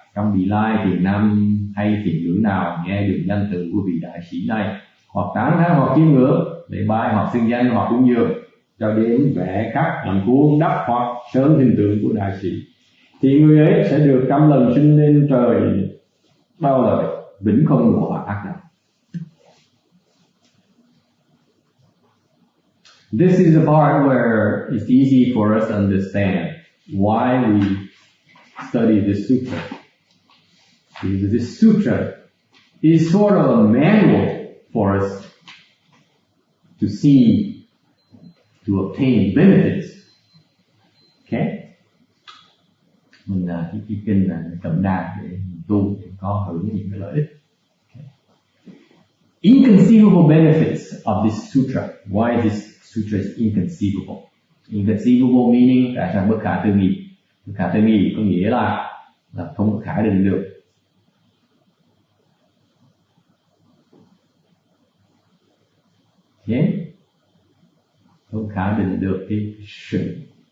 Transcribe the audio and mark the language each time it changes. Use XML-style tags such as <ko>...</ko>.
<vi>Trong vị lai thiền nam hay thiền nữ nào nghe được danh từ của vị đại sĩ này, hoặc tán thán hoặc chiêm ngưỡng, lễ bái hoặc xưng danh hoặc cúng dường, cho đến vẽ khắc làm cuốn đắp hoặc sơn hình tượng của đại sĩ, thì người ấy sẽ được trăm lần sinh lên trời bao đời, vĩnh không đọa ác đạo.</vi> <en>This is the part where it's easy for us to understand why we study this sutra. Because this sutra is sort of a manual for us to see, to obtain benefits. Okay?</en> <vi>Mình cái kinh là cẩm nang để tu để có hưởng những cái lợi ích.</vi> <en>Okay. Inconceivable benefits of this sutra. Why this sutra is inconceivable? Inconceivable meaning</en> <vi>là bất khả tư nghị. Bất khả tư nghị có nghĩa là không có khả định được. Okay? Không khả định được cái sự.</vi>